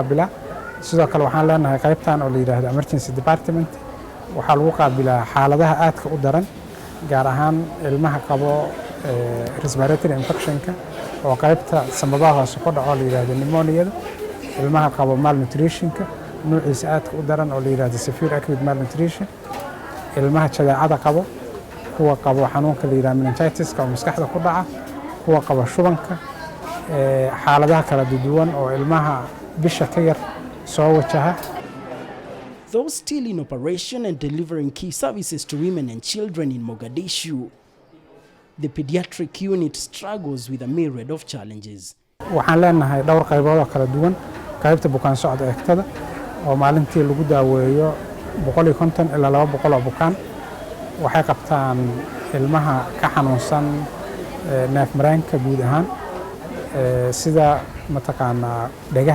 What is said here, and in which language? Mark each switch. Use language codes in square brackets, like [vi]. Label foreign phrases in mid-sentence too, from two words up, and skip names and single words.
[so] qaabilaa sidoo kale waxaan leenahay qaybtan oo la yiraahdo [en] emergency department [so] waxaa lagu qaabilaa xaaladaha aadka u daran gaar ahaan ilmaha qabo [en] respiratory infectionka [so] oo qaybta sanbabaha hoose ku dhaco la yiraahdo pneumonia ilmaha qabo malnutritionka nuuciisa aadka u daran oo la yiraahdo [en] severe acute malnutrition [so] ilmaha jadeecada qabo kuwa qabo xanuunka la yiraahdo meningitis oo maskaxda ku dhaca kuwa qabo shubanka xaaladaha kala duwan oo ilmaha bisha ka yar soo wajaha. [en] Those still in operation and delivering key services to women and children in Mogadishu, the Pediatric Unit struggles with a myriad of challenges. [so] waxaan leenahay dhowr qaybood oo kala duwan qaybta bukaan socod eegtada oo maalintii lagu daaweeyo 150 ilaa 200 oo bukaan waxay qabtaan ilmaha ka xanuunsan neef mareenka guud ahaan sida mataqaana dhagaha